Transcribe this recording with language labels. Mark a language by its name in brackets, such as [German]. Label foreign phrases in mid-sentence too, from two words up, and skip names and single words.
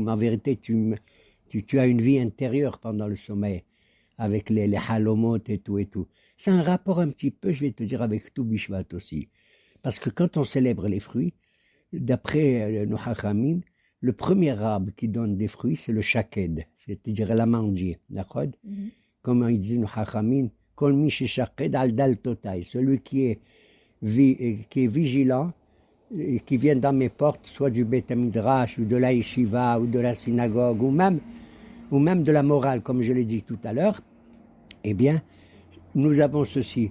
[French] Mais en vérité, tu as une vie intérieure pendant le sommeil, avec les halomot et tout. C'est un rapport un petit peu, je vais te dire, avec tout Bishvat aussi. Parce que quand on célèbre les fruits, d'après nos hachamim, le premier arbre qui donne des fruits, c'est le shaked, c'est-à-dire l'amandier. D'accord? Comme ils disent nos hachamim, [Hebrew] כל מי ששקד על דלתותי, [French] celui qui est vigilant, et qui vient dans mes portes, soit du [Hebrew] בית מדרש, [French] ou de la yeshiva, ou de la synagogue, ou même de la morale, comme je l'ai dit tout à l'heure, eh bien, nous avons ceci.